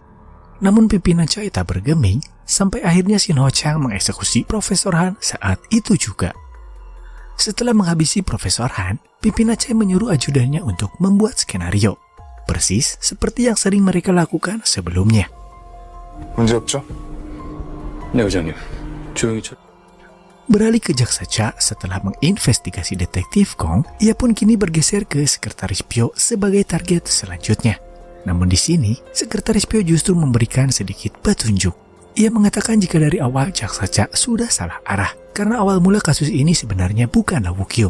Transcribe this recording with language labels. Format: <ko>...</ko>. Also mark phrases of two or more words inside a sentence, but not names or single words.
<id>Namun pimpinan Chai tak bergeming, sampai akhirnya Shin Ho Chang mengeksekusi Profesor Han saat itu juga. Setelah menghabisi Profesor Han, pimpinan Chai menyuruh ajudannya untuk membuat skenario. Persis seperti yang sering mereka lakukan sebelumnya.</id> <ko>문제 없죠? 네, 의장님. 조용히</ko> <id>Beralih ke Jaksa Cha setelah menginvestigasi detektif Kong, ia pun kini bergeser ke Sekretaris Pyo sebagai target selanjutnya. Namun di sini, Sekretaris Pyo justru memberikan sedikit petunjuk. Ia mengatakan jika dari awal Jaksa Cha sudah salah arah, karena awal mula kasus ini sebenarnya bukanlah Woo-kyung.</id>